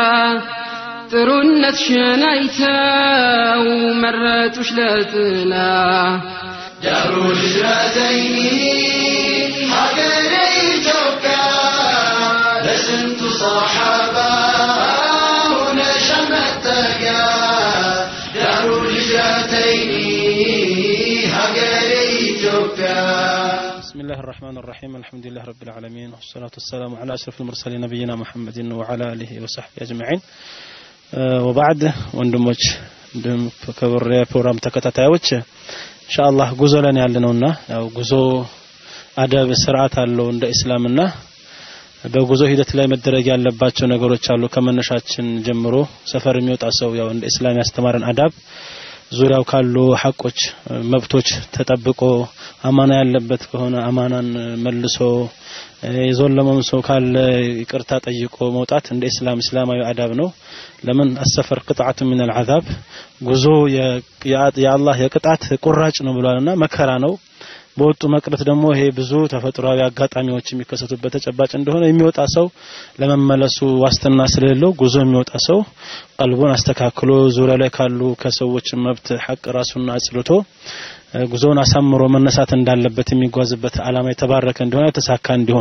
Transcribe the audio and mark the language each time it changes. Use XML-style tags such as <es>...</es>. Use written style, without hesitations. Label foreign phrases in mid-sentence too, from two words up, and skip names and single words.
<am>ጥሩነትሽን አይተው መረጡሽ ለጥላ</am> <ar>دار الهجرتين</ar> <am>ሀገሬ ኢትዮጵያ ለስንቱ ሰሃባ ሆነሽ መጠጊያ</am> <ar>دار الهجرتين</ar> <am>ሀገሬ ኢትዮጵያ</am> <ar>بسم الله الرحمن الرحيم الحمد لله رب العالمين والصلاة والسلام على أشرف المرسلين نبينا محمد وعلى آله وصحبه أجمعين وبعد</ar> <am>ወንድሞች ከበረ ፕሮግራም ተከታታዮች</am> <ar>إن شاء الله</ar> <am>ጉዞ ላይ ያለነውና ያው ጉዞ አደብ ስርዓት አለው እንደ እስላምና በጉዞ ሂደት ላይ መደረግ ያለባቸው ነገሮች አሉ ከመነሻችን ጀምሮ ሰፈር የሚወጣ ሰው ያው እንደ እስላም ያስተማረን አዳብ ዙሪያው ካሉ ሐቆች መብቶች ተጠብቆ አማና ያለበት ከሆነ አማናን መልሶ የዞለመው ሰው ካለ ይቅርታ ጠይቆ መውጣት እንደ እስላማዊ አዳብ ነው ለምን</am> <ar>السفر قطعه من العذاب</ar> <am>ጉዞ የአላህ የቅጣት ቁራጭ ነው ብሏልና መከራ ነው በወጡ መቅረት ደግሞ ይሄ ብዙ ተፈጥሯዊ አጋጣሚዎች የሚከሰቱበት ተጨባጭ እንደሆነ የሚወጣ ሰው ለመመለሱ ዋስትና ስለሌለው ጉዞ የሚወጣ ሰው ቀልቡን አስተካክሎ ዙሪያ ላይ ካሉ ከሰዎች መብት ሐቅ ራሱን አጽልቶ ጉዞውን አሳምሮ መነሳት እንዳለበት የሚጓዝበት ዓላማ የተባረከ እንደሆነ ተሳካ እንዲሆን</am>